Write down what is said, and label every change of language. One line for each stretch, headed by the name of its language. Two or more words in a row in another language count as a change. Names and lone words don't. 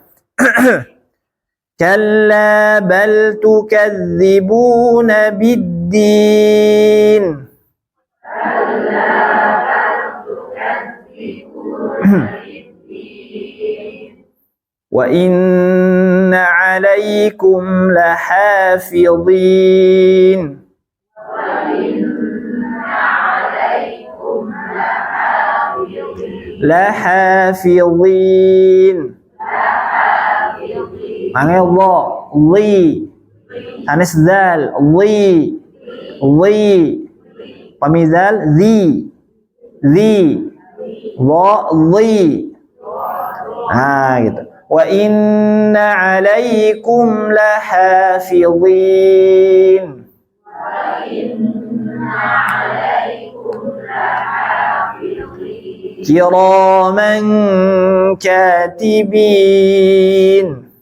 Arabic: كلا بل تكذبون بالدين. وإن عليكم لحافظين. Lahafidhin.
Indonesian: Manggil Allah, li. Anis dal, li. Pamizal, zi. Wa, li. Nah, gitu.
Arabic: وإن عليكم لحافظين. كراما كاتبين.